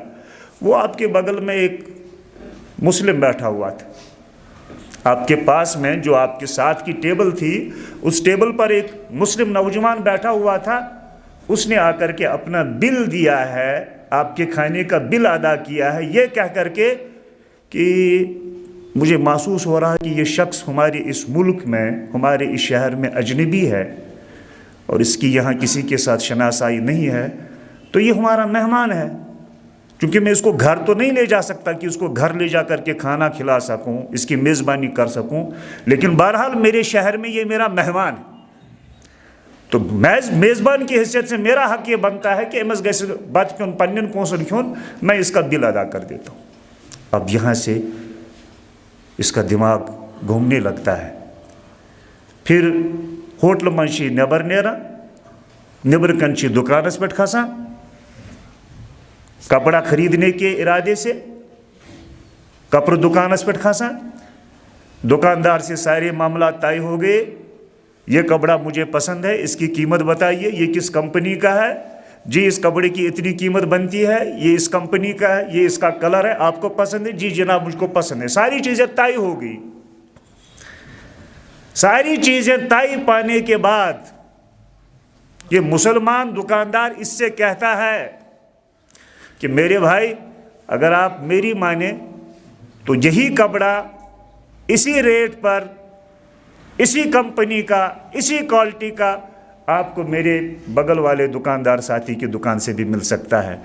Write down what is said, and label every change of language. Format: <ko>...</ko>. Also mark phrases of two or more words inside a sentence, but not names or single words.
<ur>وہ آپ کے بغل میں ایک مسلم بیٹھا ہوا تھا, آپ کے پاس میں جو آپ کے ساتھ کی ٹیبل تھی اس ٹیبل پر ایک مسلم نوجوان بیٹھا ہوا تھا, اس نے آ کر کے اپنا بل دیا ہے, آپ کے کھانے کا بل ادا کیا ہے, یہ کہہ کر کے کہ مجھے محسوس ہو رہا ہے کہ یہ شخص ہمارے اس ملک میں, ہمارے اس شہر میں اجنبی ہے اور اس کی یہاں کسی کے ساتھ شناسائی نہیں ہے, تو یہ ہمارا مہمان ہے. کیونکہ میں اس کو گھر تو نہیں لے جا سکتا کہ اس کو گھر لے جا کر کے کھانا کھلا سکوں, اس کی میزبانی کر سکوں, لیکن بہرحال میرے شہر میں یہ میرا مہمان ہے, تو میزبان کی حیثیت سے میرا حق یہ بنتا ہے کہ</ur> <ks>امس گژھِ بت کھیون پنن پونسن کھیون,</ks> <ur>میں اس کا بل ادا کر دیتا ہوں. اب یہاں سے اس کا دماغ گھومنے لگتا ہے.</ur> <ks>پھر ہوٹل منشی نیبر نیران, نیبر کنچی دکانس پہ کھسان</ks> <ur>کپڑا خریدنے کے ارادے سے,</ur> <ks>کپڑ دکانس پہ کھسان,</ks> <ur>دکاندار سے سارے معاملات طے ہو گئے, یہ کپڑا مجھے پسند ہے, اس کی قیمت بتائیے, یہ کس کمپنی کا ہے, جی اس کپڑے کی اتنی قیمت بنتی ہے, یہ اس کمپنی کا ہے, یہ اس کا کلر ہے, آپ کو پسند ہے, جی جناب مجھ کو پسند ہے. ساری چیزیں طے ہو گئی. ساری چیزیں طے پانے کے بعد یہ مسلمان دکاندار اس سے کہتا ہے کہ میرے بھائی اگر آپ میری مانیں تو یہی کپڑا اسی ریٹ پر, اسی کمپنی کا, اسی کوالٹی کا آپ کو میرے بغل والے دکاندار ساتھی کی دکان سے بھی مل سکتا ہے.</ur>